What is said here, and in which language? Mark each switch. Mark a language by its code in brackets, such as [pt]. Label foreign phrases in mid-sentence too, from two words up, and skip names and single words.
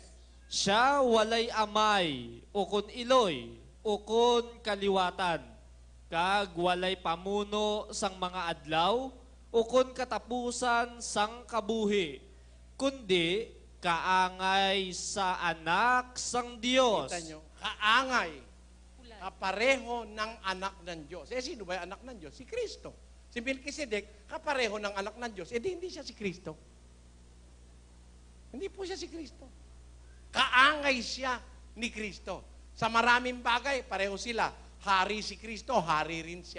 [hil] Siya walay amay, o kun iloy, o kun kaliwatan, kag walay pamuno sang mga adlaw, o kun katapusan sang kabuhi, kundi kaangay sa anak sang Dios. [tl] Kita nyo, kaangay, kapareho ng anak ng Diyos. Sino ba yung anak ng Diyos? Si Kristo. Si Melchizedek, kapareho ng anak ng Diyos. Hindi siya si Kristo. Hindi po siya si Kristo. [hil] Kaangay siya ni Kristo. [tl] Sa maraming bagay, pareho sila. Hari si Kristo, hari rin siya.